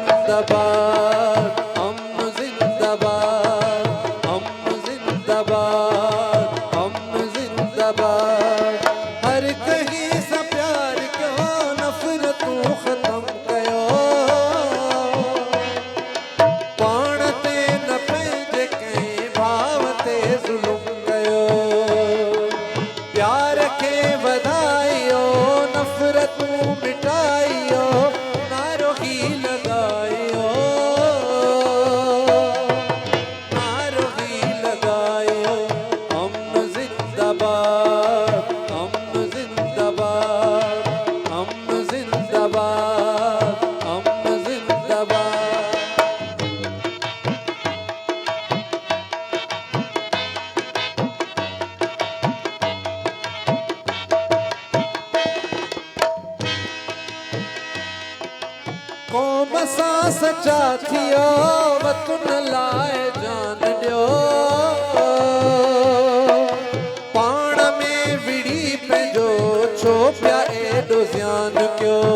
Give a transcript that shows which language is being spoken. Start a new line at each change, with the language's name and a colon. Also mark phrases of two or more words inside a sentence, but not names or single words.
Urdu: जिंदाबाद, हम जिंदाबाद, हम जिंदाबाद, हम जिंदाबाद।
Sindhi: हर कहीं सा प्यार क्यों नफरतूं खत्म कयो, पाण ते न पंहिंजे कंहिं भाव ते ज़ुल्म कयो। प्यार खे वधायो, नफ़रतूं मिटायो, नारो ही लगायो, नारो ही लगायो।
Urdu: हम जिंदाबाद, हम जिंदाबाद, हम जिंदाबाद, हम जिंदाबाद।
Sindhi: क़ौम सां सचा थियो, वतन लाइ जान ॾियो, पाण में विड़ी पंहिंजो छो पिया एॾो ज़ियान कयो।